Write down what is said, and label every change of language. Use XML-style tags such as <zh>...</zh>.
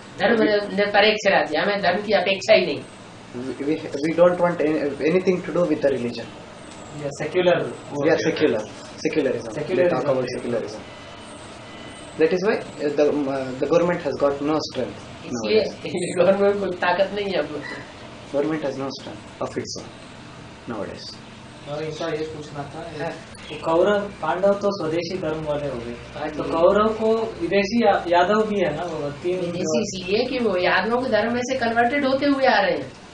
<hi>धर्म निरपेक्ष राज्य, हमें धर्म की अपेक्षा ही नहीं.</hi> <en>We don't want anything to do with the religion. We are secular. We are secular. Secularism. We talk about secularism. That is why the government has got no strength.</en> <hi>इसलिए government को ताकत नहीं है.</hi> <en>Government has no strength of its own nowadays.</en> <hi>और इनका ये पूछना था, तो कौरव पांडव तो स्वदेशी धर्म वाले हो गए, तो कौरव को विदेशी यादव भी है ना, वो तीन विदेशी इसलिए कि वो यादवों के धर्म में से कन्वर्टेड होते हुए आ रहे हैं.</hi>